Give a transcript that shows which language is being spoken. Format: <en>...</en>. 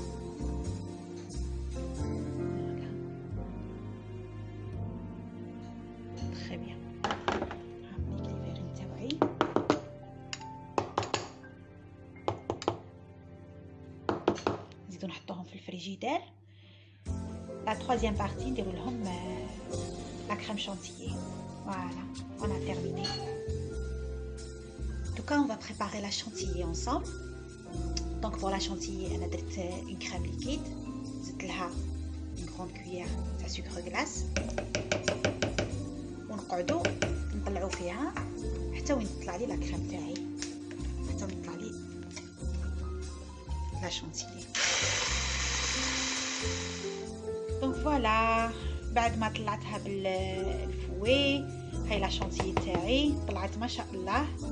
<fr>فوالا تري بيان.</fr> <ar>هاميك</ar> <fr>لي فيرين</fr> <ar>تاوعي نزيدو نحطوهم في الفريجيدير.</ar> <fr>La troisième partie,</fr> <ar>نديرو لهم</ar> <fr>la crème chantilly. Voilà, on a terminé. En tout cas, on va préparer la chantilly ensemble. Donc pour la chantilly, on a درت une crème liquide.</fr> <ar>زدت لها</ar> <fr>une grande cuillère تاع sucre glace.</fr> <ar>ونقعدو نطلعو فيها حتى وين تطلع لي لا كريم تاعي، حتى وين تطلع لي لا chantilly.</ar> <fr>دونك فوالا</fr> <ar>بعد ما طلعتها بالفوي، هاي لا شونتيي تاعي طلعت ما شاء الله.</ar>